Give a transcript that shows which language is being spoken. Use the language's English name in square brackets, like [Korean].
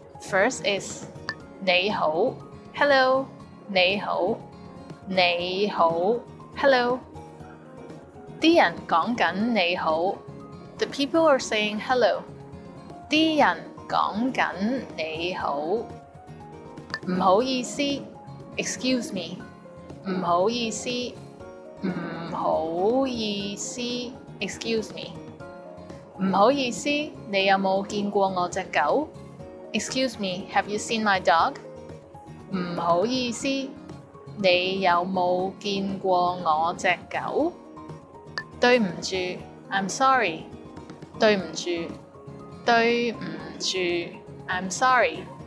[English] First is [Cantonese] 你好, [English] hello, 你好, 你好, hello. [Cantonese] 啲人講緊你好. [English] The people are saying hello. [Cantonese] 啲人講緊你好. 唔好意思, [English] excuse me. [Cantonese] 唔好意思, 唔好意思, [English] excuse me. [Cantonese] 唔好意思，你有冇見過我隻狗? [English] Excuse me, have you seen my dog? [Cantonese] 唔好意思，你有冇見過我隻狗? 對唔住 [English] I'm sorry. [Cantonese] 對唔住，對唔住 [English] I'm sorry.